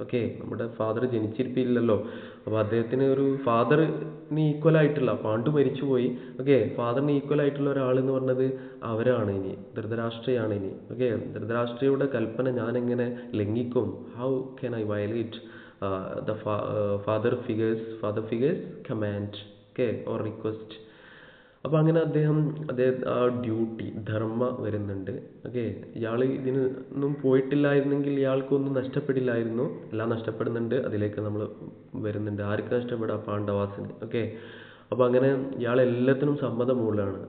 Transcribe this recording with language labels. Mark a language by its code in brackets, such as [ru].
[ml] Okay, നമ്മുടെ father ജനിച്ചിരിപ്പില്ലല്ലോ. അപ്പോൾ അദ്ദേഹത്തിന് ഒരു ഫാദറിന് ഈക്വൽ ആയിട്ടുള്ള, പാണ്ഡു മരിച്ചുപോയി. ഓക്കെ, ഫാദറിന് ഈക്വൽ ആയിട്ടുള്ള ഒരാൾ എന്ന് പറഞ്ഞത് അവരാണ് ഇനി, ധൃതരാഷ്ട്രയാണ് ഇനി. ഓക്കെ, ധൃതരാഷ്ട്രയുടെ കൽപ്പന ഞാൻ എങ്ങനെ ലംഘിക്കും? [en] How can I violate the father figures command, okay, or request. [ml] അപ്പോൾ അങ്ങനെ അദ്ദേഹം ആ ഡ്യൂട്ടി, ധർമ്മ വരുന്നുണ്ട്. ഓക്കെ, ഇയാൾ ഇതിനൊന്നും പോയിട്ടില്ലായിരുന്നെങ്കിൽ ഇയാൾക്കൊന്നും നഷ്ടപ്പെടില്ലായിരുന്നു. എല്ലാം നഷ്ടപ്പെടുന്നുണ്ട്. അതിലേക്ക് നമ്മൾ വരുന്നുണ്ട്. ആർക്ക് നഷ്ടപ്പെടാം? പാണ്ഡവാസിന്. ഓക്കെ, അപ്പോൾ അങ്ങനെ ഇയാൾ എല്ലാത്തിനും സമ്മതം മൂലമാണ്.